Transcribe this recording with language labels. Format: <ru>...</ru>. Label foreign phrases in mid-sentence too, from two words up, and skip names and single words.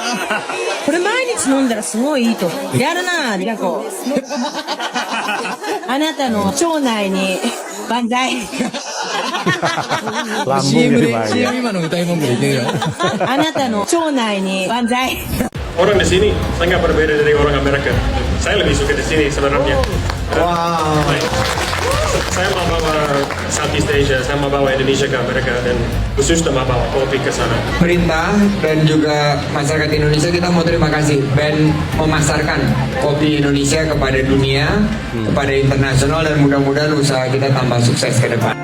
<ja>これ毎日飲んだらすごいいいと思う。やるなぁ、リラコ。あなたの腸内に万歳。</ja> <id>CM dibayar.</id> <ja>今の歌い文句でいけるよ。あなたの腸内に万歳。</ja> <id>Orang di sini sangat berbeda dari orang Amerika. Saya lebih suka di sini sebenarnya. Wow. Saya mau bawa</id> <en>Southeast Asia,</en> <id>saya mau bawa Indonesia ke Amerika dan khusus mau bawa kopi ke sana. Perintah dan juga masyarakat Indonesia, kita mau terima kasih Ben memasarkan kopi Indonesia kepada dunia, kepada internasional, dan mudah-mudahan usaha kita tambah sukses ke depan.</id>